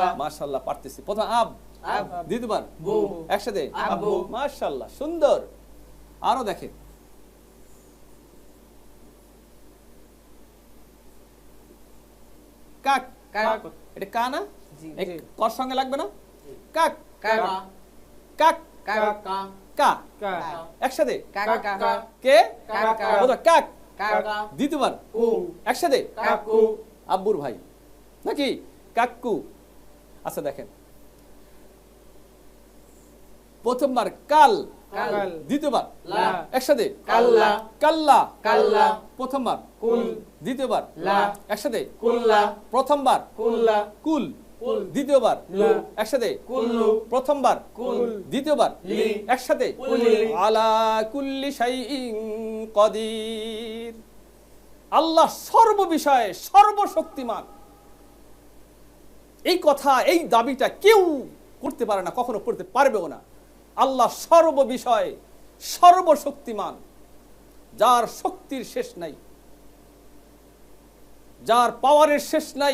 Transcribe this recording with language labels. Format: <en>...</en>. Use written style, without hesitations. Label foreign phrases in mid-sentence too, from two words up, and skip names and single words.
<bn>মাশাআল্লাহ, পারতেছি। প্রথম আব, আব, দ্বিতীয়বার বু, একসাথে আব্বু। মাশাআল্লাহ, সুন্দর। আরো দেখেন, কাক, কাক এটা কা না? জি এই কর সঙ্গে লাগবে না? কাক, কাক কাক, কাক কা, কা, কা একসাথে কাকা কে? কাকা প্রথম কাক, কাকা দ্বিতীয়বার কু, একসাথে কাকু, আব্বুর ভাই নাকি? কাক্কু। আচ্ছা দেখেন, প্রথমবার কাল, কাল, দ্বিতীয়বার লা, একসাথে কাল্লা, কাল্লা, কাল্লা, প্রথমবার কুল, দ্বিতীয়বার লা, একসাথে কুল্লা, প্রথমবার কুল্লা, কুল, কুল, দ্বিতীয়বার লু, একসাথে কুল্লু, প্রথমবার কুল, দ্বিতীয়বার লি, একসাথে কুলি,</bn> <ar>على كل شيء قدير.</ar> <bn>আল্লাহ সর্ববিষয়ে সর্বশক্তিমান। এই কথা, এই দাবিটা কেউ করতে পারে না, কখনো করতে পারবেও না। আল্লাহ সর্ববিষয়ে সর্বশক্তিমান, যার শক্তির শেষ নাই, যার পাওয়ারের শেষ নাই।</bn>